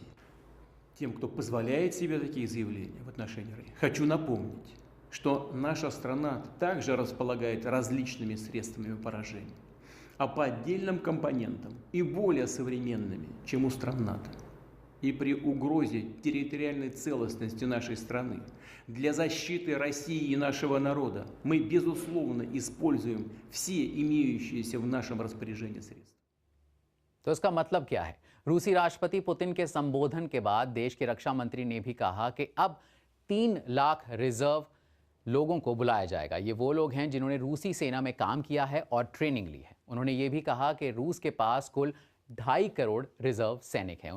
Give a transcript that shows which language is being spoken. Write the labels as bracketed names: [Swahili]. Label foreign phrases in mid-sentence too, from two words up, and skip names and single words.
[Russian] Тем, кто позволяет себе такие заявления в отношении России, хочу напомнить, что наша страна также располагает различными средствами поражения, а по отдельным компонентам и более современными, чем у стран НАТО. И при угрозе территориальной целостности нашей страны для защиты России и нашего народа мы, безусловно, используем все имеющиеся в нашем распоряжении средства. [Hindi] तो इसका मतलब क्या है? रूसी राष्ट्रपति पुतिन के संबोधन के बाद देश के रक्षा मंत्री ने भी कहा कि अब 3 लाख रिजर्व लोगों को बुलाया जाएगा। ये वो लोग हैं जिन्होंने रूसी सेना में काम किया है और ट्रेनिंग ली है। उन्होंने ये भी कहा कि रूस के पास कुल 2.5 करोड़ रिजर्व सैनिक हैं।